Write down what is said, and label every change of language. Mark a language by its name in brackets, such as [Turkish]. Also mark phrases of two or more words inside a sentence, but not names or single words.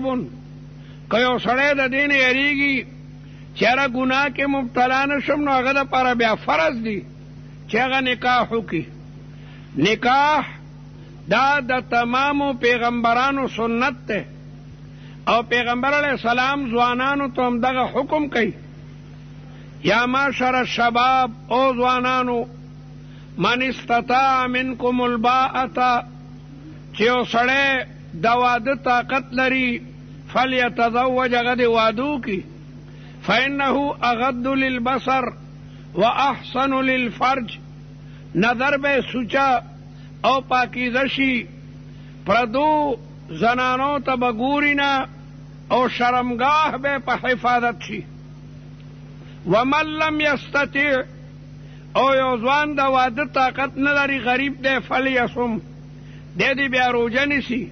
[Pashto] که یو سړی د دې نه یریږي چې هغه ګناه کې مبتلا نه شم نو هغه دپاره بیا فرض دي چې هغه نکاح وکړي. نکاح دا د تمامو پیغمبرانو سنت ده او پیغمبر [Arabic] علیہ السلام [Pashto] ځوانانو ته هم دغه حکم کوي، [Arabic] یا معشر الشباب [Pashto] او ځوانانو [Arabic] من استطاع منکم الباءة، [Pashto] چې یو سړی د واده طاقت لري فلیتزوج، هغه د وادو کی، [Arabic] فانه اغض للبصر واحسن للفرج، [Pashto] نظر به سوچا او پاکیزه شي، پردو زنانو ته به ګوري نه او شرمگاه به په حفاظت شي. [Arabic] ومن لم یستطع، [Pashto] او یو ځوان د واده طاقت نه لري غریب دی، فلیصم، دی دې بیا روژه نیسي.